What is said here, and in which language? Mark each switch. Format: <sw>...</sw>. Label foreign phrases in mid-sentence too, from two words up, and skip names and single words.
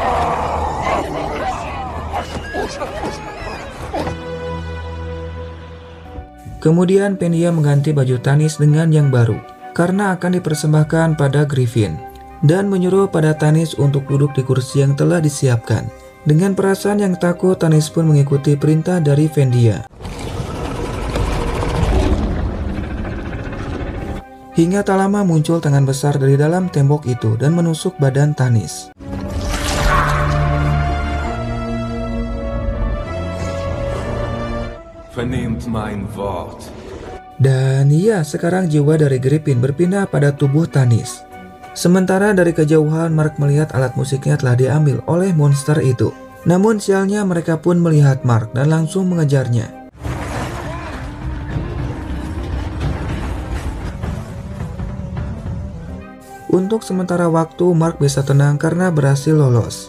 <id>Kemudian Vendia mengganti baju Tanis dengan yang baru karena akan dipersembahkan pada Griffin, dan menyuruh pada Tanis untuk duduk di kursi yang telah disiapkan. Dengan perasaan yang takut, Tanis pun mengikuti perintah dari Vendia. Hingga tak lama muncul tangan besar dari dalam tembok itu dan menusuk badan Tanis.</id> <de>Vernehmt mein Wort.</de> <id>Dan iya, sekarang jiwa dari Griffin berpindah pada tubuh Tanis. Sementara dari kejauhan Mark melihat alat musiknya telah diambil oleh monster itu. Namun sialnya mereka pun melihat Mark dan langsung mengejarnya. Untuk sementara waktu Mark bisa tenang karena berhasil lolos.</id>